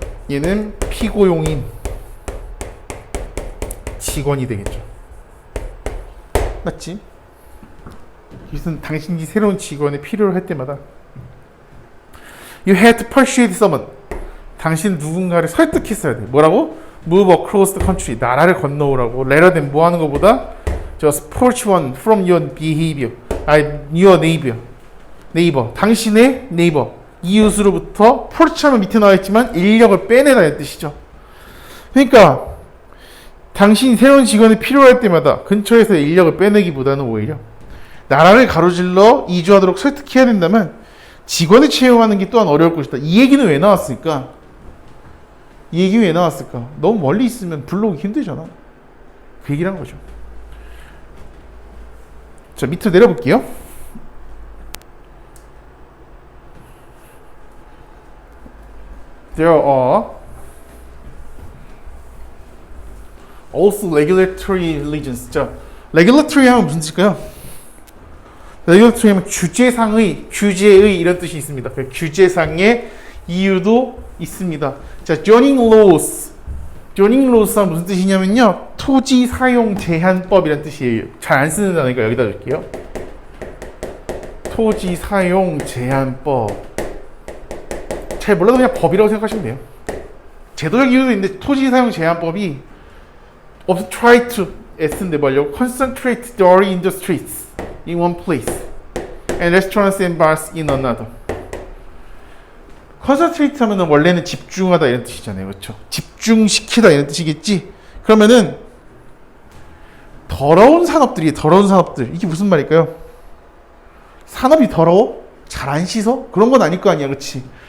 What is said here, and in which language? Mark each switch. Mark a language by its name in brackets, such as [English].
[Korean] 얘는 피고용인. 직원이 되겠죠. 맞지? 이것은 당신이 새로운 직원이 필요로 할 때마다 [English] You had to persuade someone. [Korean] 당신 누군가를 설득했어야 돼. 뭐라고? [English] Move across the country. [Korean] 나라를 건너오라고. [English] rather than [Korean] 뭐 하는 것보다 [English] just approach one from your behavior. your neighbor. [Korean] 당신의 neighbor. 이웃으로부터 approach하면 밑에 나와 있지만 인력을 빼내라는 뜻이죠. 그러니까 당신이 새로운 직원이 필요할 때마다 근처에서 인력을 빼내기보다는 오히려 나라를 가로질러 이주하도록 설득해야 된다면 직원을 채용하는 게 또한 어려울 것이다. 이 얘기는 왜 나왔을까? 이 얘기 왜 나왔을까? 너무 멀리 있으면 불러오기 힘들잖아. 그 얘기를 한 거죠. 자, 밑으로 내려볼게요. [English] There are also regulatory religions. [Korean] 자, regulatory 하면 무슨 뜻일까요? regulatory 하면 규제의 이런 뜻이 있습니다. 그 규제상의 이유도 있습니다. 자, zoning laws 하면 무슨 뜻이냐면요. 토지 사용 제한법이란 뜻이에요. 잘 안 쓰는 단어니까 여기다 줄게요. 토지 사용 제한법. 잘 몰라도 그냥 법이라고 생각하시면 돼요. 제도적 이유도 있는데 토지 사용 제한법이 [English] try to S [Korean] 인데 뭐려고 [English] concentrate the industries in one place and restaurants and bars in another. [Korean] concentrate 하면은 원래는 집중하다 이런 뜻이잖아요. 그렇죠? 집중시키다 이런 뜻이겠지? 그러면은 더러운 산업들. 이게 무슨 말일까요? 산업이 더러워? 잘 안 씻어? 그런 건 아닐 거 아니야. 그렇지?